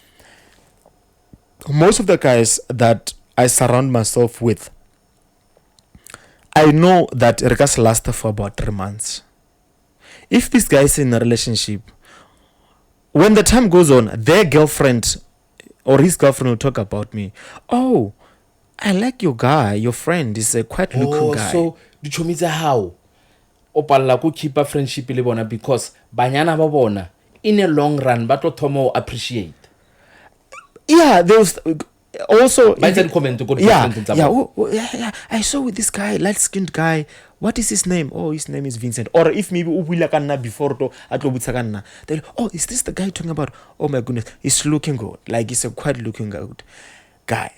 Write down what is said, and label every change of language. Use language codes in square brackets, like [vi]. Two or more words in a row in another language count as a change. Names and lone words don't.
[en] Most of the guys that I surround myself with, I know that it can last for about 3 months. If this guy is in a relationship, when the time goes on, their girlfriend or his girlfriend will talk about me. Oh, I like your guy. Your friend is a quite looking guy. [tn] So di chomitsa how o palla ko [en] keep a friendship [tn] le bona because banyana ba bona [en] in a long run [tn] ba tlo thoma appreciate. [en] Yeah, there was also Comment to go to yeah. I saw with this guy, light-skinned guy. What is his name? Oh, his name is Vincent. Or if maybe before to oh, is this the guy talking about? Oh my goodness, he's looking good. Like he's a quite looking good guy.